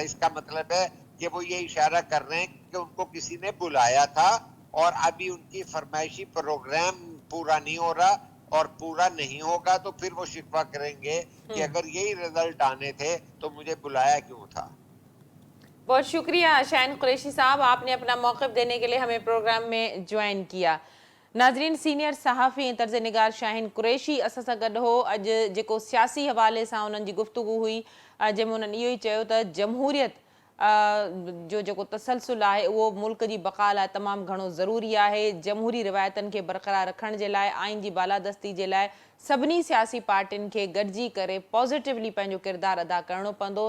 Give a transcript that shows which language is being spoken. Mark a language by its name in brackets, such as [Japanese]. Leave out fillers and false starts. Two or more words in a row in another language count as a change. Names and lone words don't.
[Urdu] اس کا مطلب ہے کہ وہ یہ اشارہ کر رہے ہیں کہ ان کو کسی نے بلایا تھا اور ابھی ان کی فرمائشی پروگرام پورا نہیں ہو رہا, اور پورا نہیں ہوگا تو پھر وہ شکوہ کریں گے کہ اگر یہی رزلٹ آنے تھے تو مجھے بلایا کیوں تھا. بہت شکریہ شاہین قریشی صاحب, آپ نے اپنا موقف دینے کے لیے ہمیں پروگرام میں جوائن کیا. ناظرین, سینئر صحافی طرز نگار شاہین قریشی [Sindhi] اساں سان گڈ ہو. اج जेको सियासी हवाले सां उन्हनि जी गुफ़्तगू हुई, जंहिंमें उन्हनि इहो ई चयो त जमहूरियत जो जेको तसलसल आहे उहो मुल्क जी बक़ा लाइ तमामु घणो ज़रूरी आहे. जमहूरी रिवायतनि खे बरक़रार रखण जे लाइ, आइन जी बालादस्ती जे लाइ सभिनी सियासी पार्टियुनि खे गॾिजी करे पॉज़िटिवली पंहिंजो किरदारु अदा करणो पवंदो.